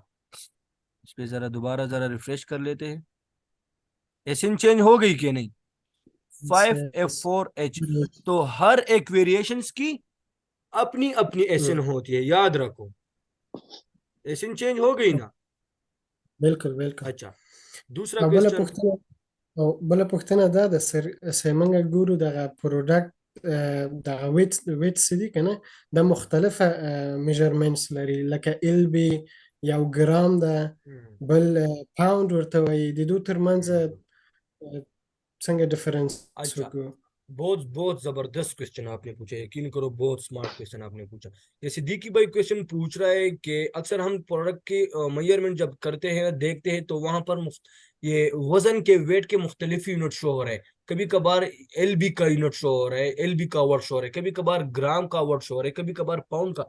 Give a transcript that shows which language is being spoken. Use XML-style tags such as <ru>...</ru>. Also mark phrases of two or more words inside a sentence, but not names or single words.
<ur>اس پہ ذرا دوبارہ ذرا ریفریش کر لیتے ہیں، ASIN چینج ہو گئی کہ نہیں? فائیو ایف यस. فور ایچ تو ہر ایک ویریئیشنز کی اپنی اپنی ASIN ہوتی ہے، یاد رکھو. ASIN چینج ہو گئی نا. بالکل بالکل. اچھا، دوسرا</ur> <ps>او بله क्वेश्चन। پوښتنه او بله پوښتنه دا ده سر چې موږ ګورو دغه پروډکټ دغه ویټس دي که نه، د مختلفه میجرمنټس لري، لکه ال بي یو ګرام ده، بل پاوند ورته وایي. د دوی ترمنځ څنګه ډیفرنس</ps> <ur>اچھا,</ur> <ps>وکړو؟</ps> <ur>بہت بہت زبردست کوئسچن آپ نے پوچھا، یقین کرو بہت</ur> <en>smart question</en> <ur>آپ نے پوچھا. یہ صدیقی بھائی کوئسچن پوچھ رہا ہے کہ اکثر ہم پروڈکٹ کی میژرمنٹ جب کرتے ہیں دیکھتے ہیں تو وہاں پر یہ وزن کے ویٹ کے مختلف</ur> <en>unit show</en> <ur>ہو رہے ہیں. کبھی کبھار ایل بی کا</ur> <en>unit show</en> <ur>ہو رہا ہے، ایل بی کا</ur> <en>word show</en> <ur>ہو رہا ہے، کبھی کبھار گرام کا</ur> <en>word show</en> <ur>ہو رہا ہے، کبھی کبھار پاؤنڈ کا.</ur>